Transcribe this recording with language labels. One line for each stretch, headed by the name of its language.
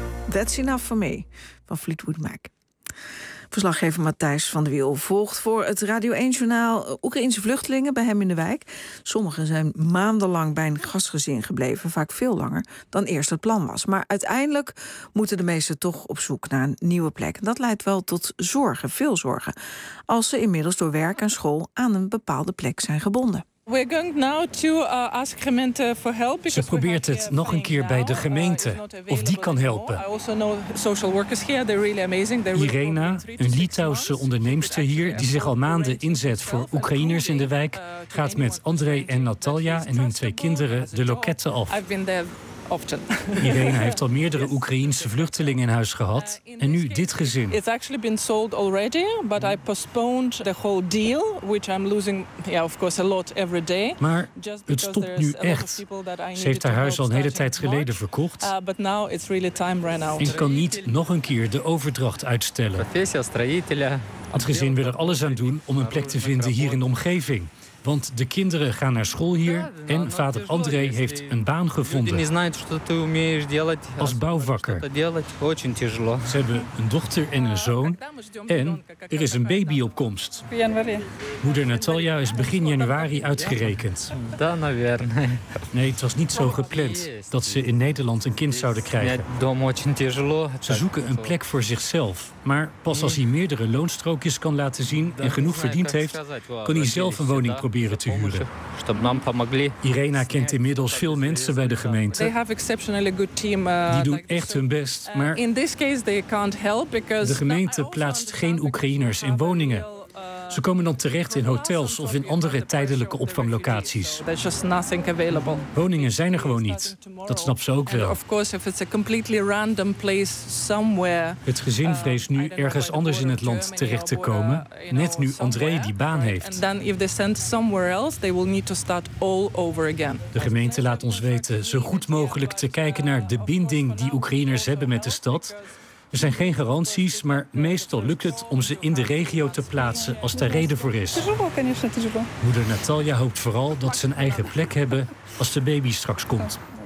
English: That's enough for me, van Fleetwood Mac.
Dutch: Verslaggever Matthijs van der Wiel volgt voor het Radio 1-journaal Oekraïnse vluchtelingen bij hem in de wijk. Sommigen zijn maandenlang bij een gastgezin gebleven, vaak veel langer dan eerst het plan was. Maar uiteindelijk moeten de meesten toch op zoek naar een nieuwe plek. En dat leidt wel tot zorgen, veel zorgen, als ze inmiddels door werk en school aan een bepaalde plek zijn gebonden.
English: We're going now to ask gemeente for help.
Dutch: Ze probeert het nog een keer bij de gemeente, of die kan helpen.
English: I also know social workers here. They're really amazing.
Dutch: Irena, een Litouwse onderneemster hier, die zich al maanden inzet voor Oekraïners in de wijk, gaat met André en Natalia en hun twee kinderen de loketten af.
English: I've been there often.
Dutch: Irena heeft al meerdere Oekraïense vluchtelingen in huis gehad en nu dit gezin.
English: It's actually been sold already, but I postponed the whole deal, which I'm losing, yeah, of course, a lot every day.
Dutch: Maar het stopt nu echt. Ze heeft haar huis al een hele tijd geleden verkocht.
English: But now it's really time ran out.
Dutch: En kan niet nog een keer de overdracht uitstellen. Het gezin wil er alles aan doen om een plek te vinden hier in de omgeving. Want de kinderen gaan naar school hier en vader André heeft een baan gevonden. Als bouwvakker. Ze hebben een dochter en een zoon. En er is een baby op komst. Moeder Natalia is begin januari uitgerekend. Nee, het was niet zo gepland dat ze in Nederland een kind zouden krijgen. Ze zoeken een plek voor zichzelf. Maar pas als hij meerdere loonstrookjes kan laten zien en genoeg verdiend heeft, kan hij zelf een woning proberen. proberen te huren. Irena kent inmiddels veel mensen bij de gemeente.
English: They have exceptionally good team,
Dutch: die doen echt hun best. Maar
English: in this case they can't help because
Dutch: de gemeente plaatst geen Oekraïners in woningen. Ze komen dan terecht in hotels of in andere tijdelijke opvanglocaties.
English: There's just nothing available.
Dutch: Woningen zijn er gewoon niet. Dat snapt ze ook wel.
English: And of course, if it's a completely random place somewhere.
Dutch: Het gezin vreest nu ergens anders in het land terecht te komen. Net nu André die baan heeft.
English: And then if they send somewhere else, they will need to start all over again.
Dutch: De gemeente laat ons weten zo goed mogelijk te kijken naar de binding die Oekraïners hebben met de stad. Er zijn geen garanties, maar meestal lukt het om ze in de regio te plaatsen als daar reden voor is. Moeder Natalia hoopt vooral dat ze een eigen plek hebben als de baby straks komt.